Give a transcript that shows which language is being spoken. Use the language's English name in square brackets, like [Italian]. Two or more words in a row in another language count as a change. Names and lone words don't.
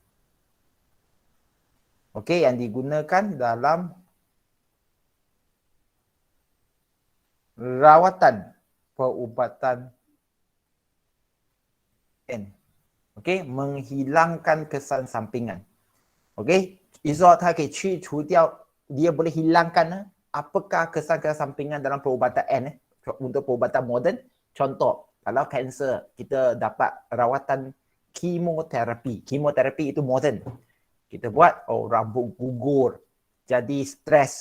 [Malay] Okey, yang digunakan dalam rawatan perubatan N. Okey, menghilangkan kesan sampingan. [Chinese] Okey, Izzat 他可以去除掉, [Malay] dia boleh hilangkan apakah kesan-kesan sampingan dalam perubatan N untuk perubatan moden. Contoh, kalau kanser kita dapat rawatan kemoterapi. Kemoterapi itu moden. Kita buat rambut gugur, jadi stres.